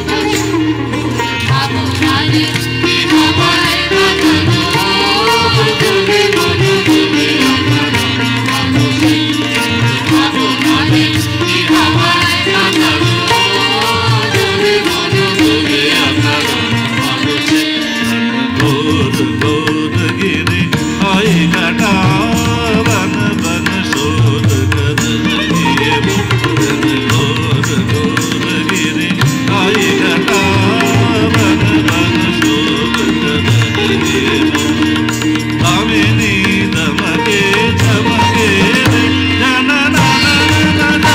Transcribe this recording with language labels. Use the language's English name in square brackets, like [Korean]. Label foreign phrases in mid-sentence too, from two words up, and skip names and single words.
[Bangla] ভাবনা রে কি হাওয়ায় মাতালো দোলে মন দোলে আমার আরশে ভাবনা রে কি হাওয়ায় মাতালো দোলে মন দোলে আমার আরশে [Hindi] घोर घोर गिरी आई घटा बन बन शोध करन जीव घन घोर घोर गिरी आई घटा बन बन शोध करन जीव दामिनी दमके चमके रे जन ना ना ना ना